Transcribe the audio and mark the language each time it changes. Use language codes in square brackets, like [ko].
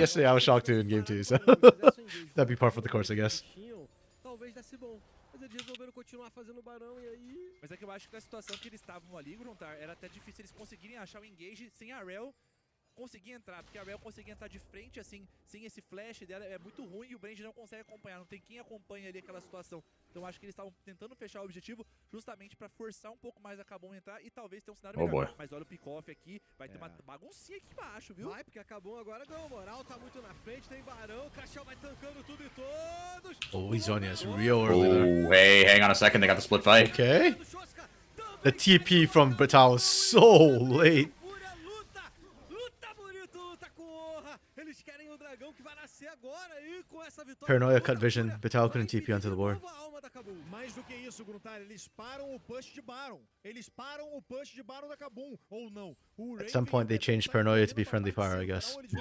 [en] yesterday I was shocked too in game 2, so that'd be par for the course, I guess. [pt] Talvez desse bom. Mas eles resolveram continuar fazendo o Barão e aí... Mas é que eu acho que na situação que eles estavam ali, Gruntar, era até difícil eles conseguirem achar o engage sem a Rel conseguir entrar, porque a Rel conseguir entrar de frente, assim, sem esse flash dela, é muito ruim e o Brand não consegue acompanhar, não tem quem acompanha ali aquela situação. Então acho que eles estavam tentando fechar o objetivo justamente pra forçar um pouco mais a Kabum entrar e talvez ter um cenário [en] Oh, [pt] melhor. [en] boy. [pt] Mas olha o pick-off aqui, vai ter uma baguncinha aqui embaixo, viu? Vai, porque acabou agora, ganhou moral, tá muito na frente, tem Barão, o Crashel vai tancando tudo e todos. [en] Oh, he's on us real early there. Oh, hey, hang on a second. They got the split fight. Okay. The TP from Bitao is so late. [pt] Fúria luta, luta bonito, luta com honra. Eles querem o dragão que vai nascer agora e com essa vitória... [en] Paranoia cut vision. Bitao couldn't TP onto the board. [pt] Mais do que isso, Gruntar, eles param o push de Baron. Eles param o push de Baron da Kabum, ou não. [en] At some point, they changed Paranoia to be friendly fire, I guess.